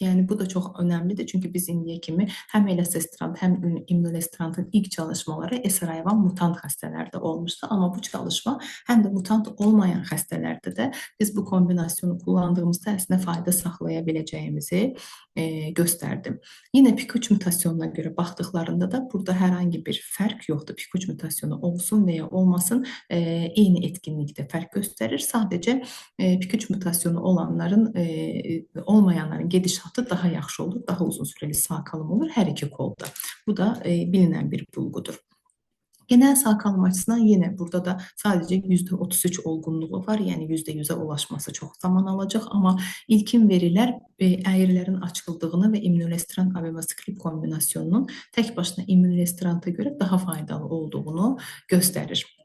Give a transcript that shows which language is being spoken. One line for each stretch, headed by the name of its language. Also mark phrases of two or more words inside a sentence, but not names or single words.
Turkish: Yani bu da çok önemlidir, çünkü biz indiye kimi hem elacestrant hem imlunestrantın ilk çalışmaları SRI1 mutant hastelerde olmuştu, ama bu çalışma hem de mutant olmayan hastelerde de biz bu kombinasyonu kullandığımızda aslında fayda saxlayabileceğimizi gösterdim. Yine PIK3 mutasyonuna göre baktıklarında da burada herhangi bir fark yoktu. PIK3 mutasyonu olsun veya olmasın aynı etkinlikte fark gösteriyor.
Azerbaijani: göstərir. Sadəcə PIK3 mutasyonu olanların, olmayanların gedişatı daha yaxşı olur, daha uzun süreli sağ qalım olur hər iki kolda. Bu da bilinən bir bulğudur. Genel sağ qalım açısından yenə burada da sadəcə %33 olgunluğu var, yəni %100-ə ulaşması çox zaman alacaq, amma ilkin verilər əyrilərin açıldığını və immunorestrant abemaciclib kombinasyonunun tək başına immunorestranta görə daha faydalı olduğunu göstərir.